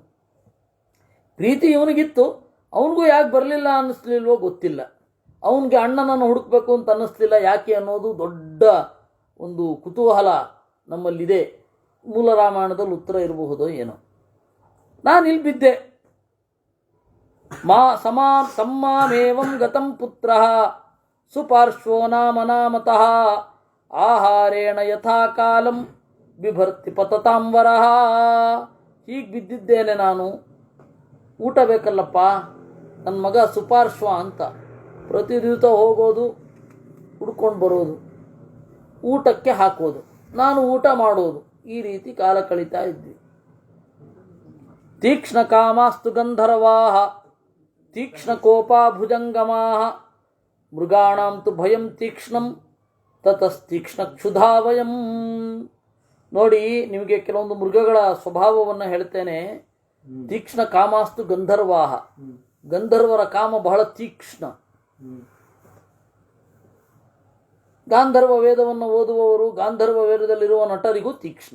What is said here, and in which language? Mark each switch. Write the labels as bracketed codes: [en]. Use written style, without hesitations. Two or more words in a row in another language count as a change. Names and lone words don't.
[kn] ಪ್ರೀತಿ ಇವನಿಗಿತ್ತು, ಅವನಿಗೂ ಯಾಕೆ ಬರಲಿಲ್ಲ ಅನ್ನಿಸ್ಲಿಲ್ವೋ ಗೊತ್ತಿಲ್ಲ. ಅವನಿಗೆ ಅಣ್ಣನನ್ನು ಹುಡುಕ್ಬೇಕು ಅಂತ ಅನ್ನಿಸ್ಲಿಲ್ಲ. ಯಾಕೆ ಅನ್ನೋದು ದೊಡ್ಡ ಒಂದು ಕುತೂಹಲ ನಮ್ಮಲ್ಲಿದೆ. ಮೂಲ ರಾಮಾಯಣದಲ್ಲಿ ಉತ್ತರ ಇರಬಹುದೋ ಏನೋ. ನಾನು ಇಲ್ಲಿ ಬಿದ್ದೆ. [sa] ತಮ್ಮಾಮೇವಂ ಗತಂ ಪುತ್ರ ಸುಪಾರ್ಶ್ವೋ ನಾಮ ನಾಮತಃ ಆಹಾರೇಣ ಯಥಾ ಕಾಲಂ ಬಿಭರ್ತಿ ಪತತಾಂಬರಃ. [kn] ಹೀಗೆ ಬಿದ್ದಿದ್ದೇನೆ ನಾನು. ಊಟ ಬೇಕಲ್ಲಪ್ಪ. ನನ್ನ ಮಗ ಸುಪಾರ್ಶ್ವ ಅಂತ ಪ್ರತಿ ದಿವಸ ಹೋಗೋದು, ಹುಡ್ಕೊಂಡು ಬರೋದು, ಊಟಕ್ಕೆ ಹಾಕೋದು, ನಾನು ಊಟ ಮಾಡೋದು, ಈ ರೀತಿ ಕಾಲ ಕಳೀತಾ ಇದ್ವಿ. [sa] ತೀಕ್ಷ್ಣ ಕಾಮಾಸ್ತು ಗಂಧರ್ವಾಹ ತೀಕ್ಷ್ಣ ಕೋಪಾ ಭುಜಂಗಮಾಹ ಮೃಗಾಣಾಂ ತು ಭಯಂ ತೀಕ್ಷ್ಣಂ ತತಸ್ತೀಕ್ಷ್ಣ ಕ್ಷುಧಾ ವಯಂ. [kn] ನೋಡಿ, ನಿಮಗೆ ಕೆಲವೊಂದು ಮೃಗಗಳ ಸ್ವಭಾವವನ್ನು ಹೇಳ್ತೇನೆ. [sa] ತೀಕ್ಷ್ಣ ಕಾಮಾಸ್ತು ಗಂಧರ್ವಾಹ, [kn] ಗಂಧರ್ವರ ಕಾಮ ಬಹಳ ತೀಕ್ಷ್ಣ. ಗಾಂಧರ್ವ ವೇದವನ್ನು ಓದುವವರು, ಗಾಂಧರ್ವ ವೇದದಲ್ಲಿರುವ ನಟರಿಗೂ ತೀಕ್ಷ್ಣ.